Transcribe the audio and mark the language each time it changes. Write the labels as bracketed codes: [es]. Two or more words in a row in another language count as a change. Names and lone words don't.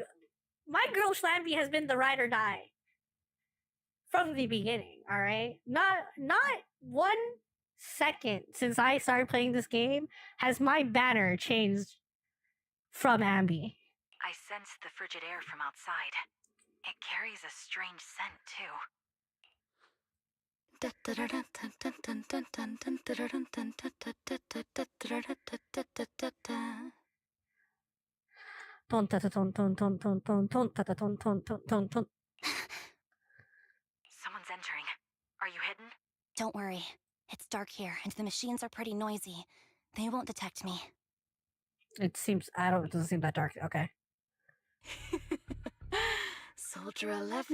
[en] My girl Schlamby has been the ride or die from the beginning, alright? Not 1 second since I started playing this game has my banner changed from Ambi. I sense the frigid air from outside. It carries a strange scent, too. Ton ta ta ton ton ton ton ton ton ta ta ton ton ton ton ton. Someone's entering. Are you hidden? Don't worry. It's dark here, and the machines are pretty noisy. They won't detect me. It doesn't seem that dark. Okay. Soldier 11.